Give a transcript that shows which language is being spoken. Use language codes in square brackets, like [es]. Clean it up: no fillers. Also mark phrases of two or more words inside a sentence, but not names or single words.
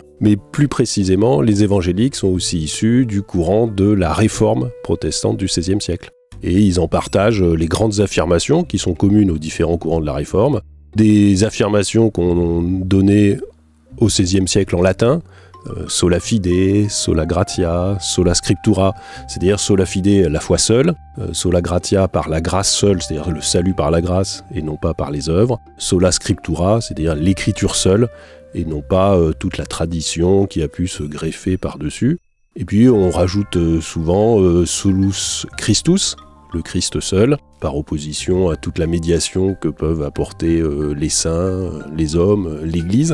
[fr] Mais plus précisément, les évangéliques sont aussi issus du courant de la réforme protestante du XVIe siècle. Et ils en partagent les grandes affirmations qui sont communes aux différents courants de la réforme, des affirmations qu'on donnait au XVIe siècle en latin, [la] sola fide, sola gratia, sola scriptura, [fr] c'est-à-dire [la] sola fide, [fr] la foi seule, [la] sola gratia [fr] par la grâce seule, c'est-à-dire le salut par la grâce et non pas par les œuvres, [la] sola scriptura, [fr] c'est-à-dire l'écriture seule et non pas toute la tradition qui a pu se greffer par-dessus. Et puis on rajoute souvent [la] solus Christus, [fr] le Christ seul, par opposition à toute la médiation que peuvent apporter les saints, les hommes, l'Église.